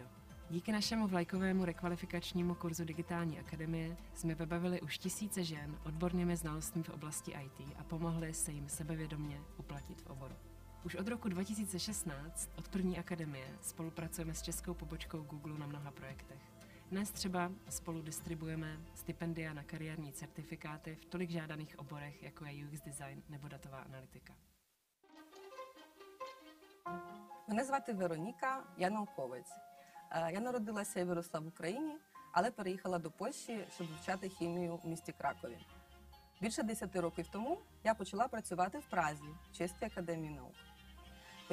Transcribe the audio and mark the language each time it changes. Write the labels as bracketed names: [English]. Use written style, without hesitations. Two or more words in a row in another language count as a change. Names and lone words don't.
[Czech] Díky našemu vlajkovému rekvalifikačnímu kurzu Digitální akademie jsme vybavili už tisíce žen odbornými znalostmi v oblasti IT a pomohli se jim sebevědomě uplatit v oboru. Už od roku 2016, od první akademie, spolupracujeme s českou pobočkou Google na mnoha projektech. Dnes třeba spolu distribuujeme stipendia na kariérní certifikáty v tolik žádaných oborech, jako je [English] UX design [Czech] nebo datová analytika. [Ukrainian] Мене звати Вероніка, я науковець. Я народилася і виросла в Україні, але переїхала до Польщі, щоб вивчати хімію в місті Кракові. Більше 10 років тому я почала працювати в Празі, в Чеській академії наук.